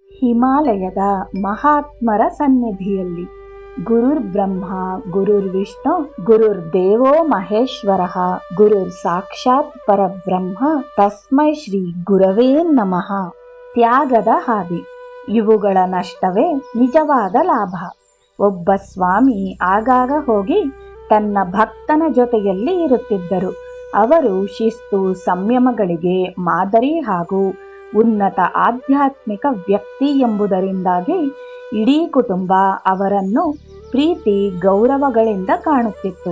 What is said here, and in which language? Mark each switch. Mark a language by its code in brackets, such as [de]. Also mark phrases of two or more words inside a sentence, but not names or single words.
[kn] ಹಿಮಾಲಯದ ಮಹಾತ್ಮರ ಸನ್ನಿಧಿಯಲ್ಲಿ [sa] ಗುರುರ್ ಬ್ರಹ್ಮ ಗುರುರ್ ವಿಷ್ಣು ಗುರುರ್ ದೇವೋ ಮಹೇಶ್ವರ ಗುರುರ್ ಸಾಕ್ಷಾತ್ ಪರಬ್ರಹ್ಮ ತಸ್ಮೈ ಶ್ರೀ ಗುರವೇ ನಮಃ. [kn] ತ್ಯಾಗದ ಹಾದಿ. ಇವುಗಳ ನಷ್ಟವೇ ನಿಜವಾದ ಲಾಭ. ಒಬ್ಬ ಸ್ವಾಮಿ ಆಗಾಗ ಹೋಗಿ ತನ್ನ ಭಕ್ತನ ಜೊತೆಯಲ್ಲಿ ಇರುತ್ತಿದ್ದರು. ಅವರು ಶಿಸ್ತು ಸಂಯಮಗಳಿಗೆ ಮಾದರಿ ಹಾಗೂ ಉನ್ನತ ಆಧ್ಯಾತ್ಮಿಕ ವ್ಯಕ್ತಿ ಎಂಬುದರಿಂದಾಗಿ ಇಡೀ ಕುಟುಂಬ ಅವರನ್ನು ಪ್ರೀತಿ ಗೌರವಗಳಿಂದ ಕಾಣುತ್ತಿತ್ತು.